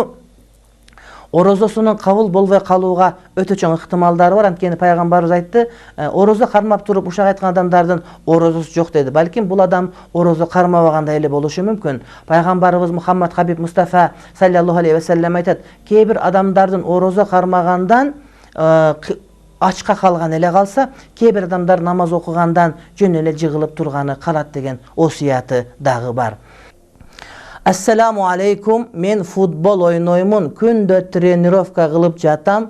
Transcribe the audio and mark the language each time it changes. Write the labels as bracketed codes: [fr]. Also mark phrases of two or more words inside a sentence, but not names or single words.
[ky] Орозосунун кабыл болбой калууга өтө чоң ыктымалдары бар. Анткени пайгамбарыбыз айтты, орозо кармап туруп ушак айткан адамдардын орозосу жок деди. Балким бул адам орозо кармабагандай эле болушу мүмкүн. Пайгамбарыбыз Мухаммад Хабиб Мустафа [ar] صلى الله عليه وسلم [ky] айтат: "Кээ бир адамдардын орозо кармагандан ачка калган эле калса, кээ бир адамдар намаз окугандан жөн эле жыгылып турганы калат" деген осуяты дагы бар. [ar] السلام عليكم, [ky] мен футбол ойноймун, күндө тренировка кылып жатам.